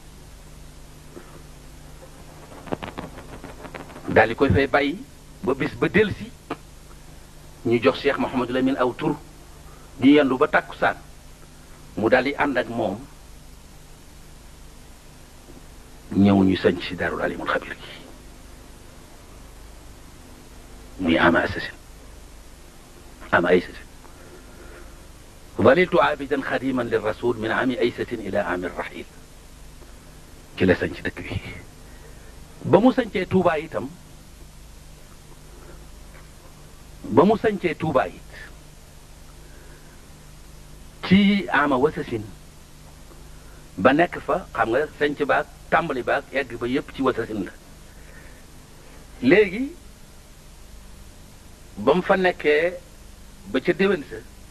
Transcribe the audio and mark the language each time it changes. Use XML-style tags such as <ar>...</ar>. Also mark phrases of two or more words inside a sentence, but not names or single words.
<wo>daal di koy fay bàyyi ba bis ba delsi ñu jox Cheikh Mouhamadou Lamine aw tur di yendu ba tàkkusaan mu daal di ànd ak moom ñëw ñu sañ ci Daarul Alimul Xabir gi muy ama asasin</wo> <ar>ظللت عابدا خديما للرسول من عام أيسة إلى عام الرحيل</ar> <wo>ci la sañ ci dëkk bi ba mu sañcee Tuubaa itam it ci ama wasasin ba nekk fa xam nga sañc baag tàmbali baag egg ba yépp ci wasasin la léegi ba mu fa nekkee ba ca déwén sa</wo>